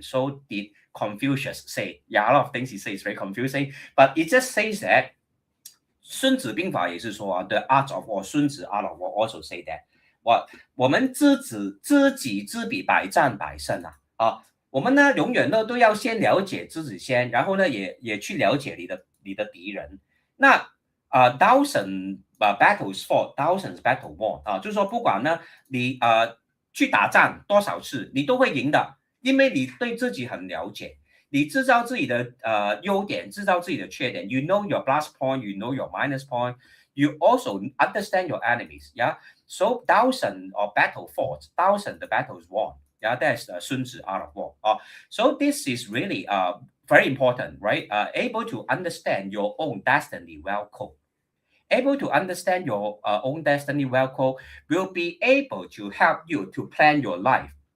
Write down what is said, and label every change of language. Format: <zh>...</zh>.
<en>So did Confucius say. Yeah, a lot of things he says is very confusing, but it just says that</en> <zh>孙子兵法也是说</zh> <en>the art of war, 孙子 art of war also say that</en> <zh>我们知己知彼，百战百胜我们呢永远呢都要先了解自己先，然后呢也去了解你的敌人。那</zh> <en>thousand battles fought, thousands battle won</en> <zh>就是说不管呢你去打仗多少次，你都会赢的，因为你对自己很了解。你知道自己的优点，知道自己的缺点。</zh> <en>You know your plus point, you know your minus point. You also understand your enemies. Yeah. So thousand of battle fought, thousand the battles won. Yeah, that's Sun Tzu art of war. So this is really very important, right? Able to understand your own destiny well code. Able to understand your own destiny well code will be able to help you to plan your life.</en>